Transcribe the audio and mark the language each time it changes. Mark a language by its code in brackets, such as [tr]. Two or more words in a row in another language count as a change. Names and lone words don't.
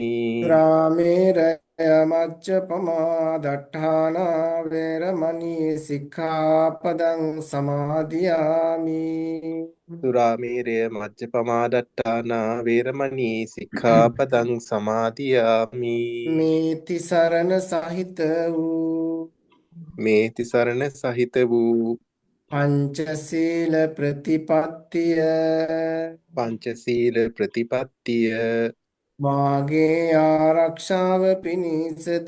[pi] රාමේරය මච්චපමා දට්ඨානා වේරමණී සික්ඛාපදං සමාදියාමි සුරාමේරය මජ්ජපමාදට්ඨානා වේරමණී සික්ඛාපදං සමාදියාමි. [si] මේ තිසරණ සහිත වූ මේ තිසරණ සහිත වූ පංචශීල ප්‍රතිපත්තිය පංචශීල ප්‍රතිපත්තිය මාගේ ආරක්ෂාව පිණිසද